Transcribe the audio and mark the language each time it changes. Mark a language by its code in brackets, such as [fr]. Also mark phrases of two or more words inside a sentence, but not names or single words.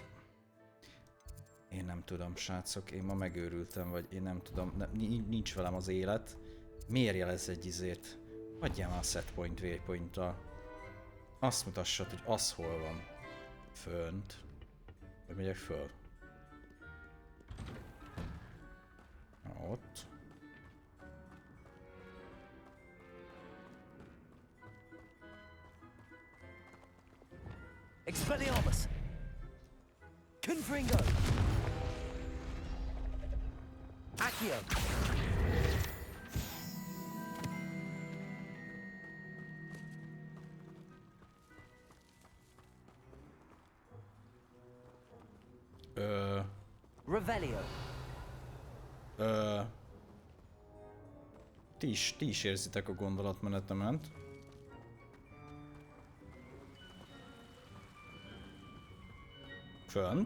[hu] Én nem tudom, srácok, én ma megőrültem, vagy én nem tudom, nincs velem az élet. Miért jelez egy izét? Adjál már a [en] setpoint waypoint- [hu] tal. Azt mutassad, hogy az hol van. Fönt. Vagy megyek föl? Ott. Expelliarmus! Confringo! Accio! Revelio! Ti is érzitek a gondolatmenetemet. Fönt.